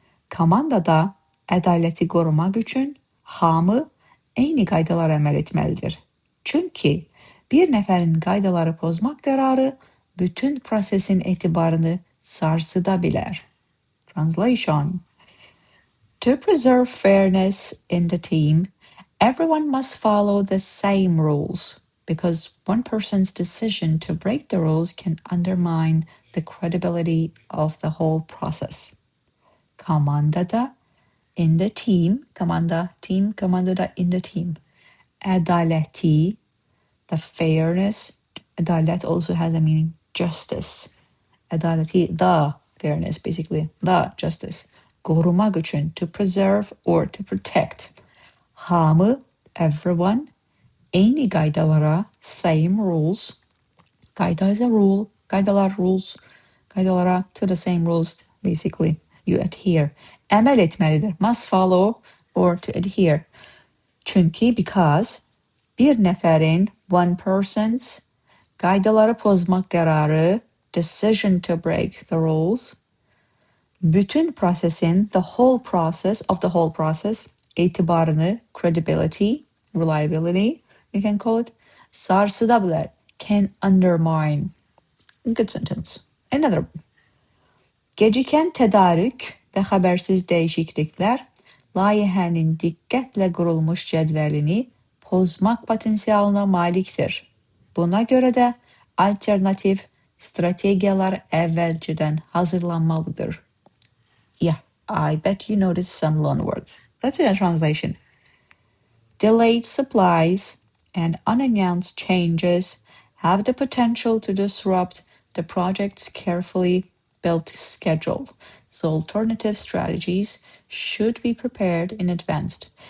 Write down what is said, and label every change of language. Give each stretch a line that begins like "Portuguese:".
Azerbaijani: Komandada ədaləti qorumaq üçün hamı eyni qaydalara əməl etməlidir. Çünki bir nəfərin qaydaları pozmaq qərarı bütün prosesin etibarını sarsıda bilər.
English: Translation. To preserve fairness in the team, everyone must follow the same rules, because one person's decision to break the rules can undermine the credibility of the whole process. Komandada, in the team, komandada, in the team. Ədaləti, the fairness. Adalet also has a meaning, justice. Ədaləti, the fairness, basically, the justice.
Azerbaijani: Qorumaq üçün,
English: to preserve or to protect. Hamı, everyone.
Azerbaijani: Eyni qaydalara,
English: same rules. Qayda is a rule. Qaydalar, rules. Qaydalara, to the same rules, basically, you adhere.
Azerbaijani: Əməl etməlidir,
English: must follow or to adhere. Çünki, because,
Azerbaijani: bir nəfərin,
English: one person's,
Azerbaijani: qaydaları pozmaq qərarı,
English: decision to break the rules,
Azerbaijani: bütün prosesin,
English: the whole process, etibarını, credibility, reliability, you can call it,
Azerbaijani: sarsıda bilər,
English: can undermine. Good sentence. Another.
Azerbaijani: Gecikən tədarük və xəbərsiz dəyişikliklər layihənin diqqətlə qurulmuş cədvəlini pozmaq potensialına malikdir. Buna görə də alternativ strategiyalar əvvəlcədən hazırlanmalıdır.
English: Yeah, I bet you noticed some loanwords. That's in a translation. Delayed supplies and unannounced changes have the potential to disrupt the project's carefully built schedule. So alternative strategies should be prepared in advance.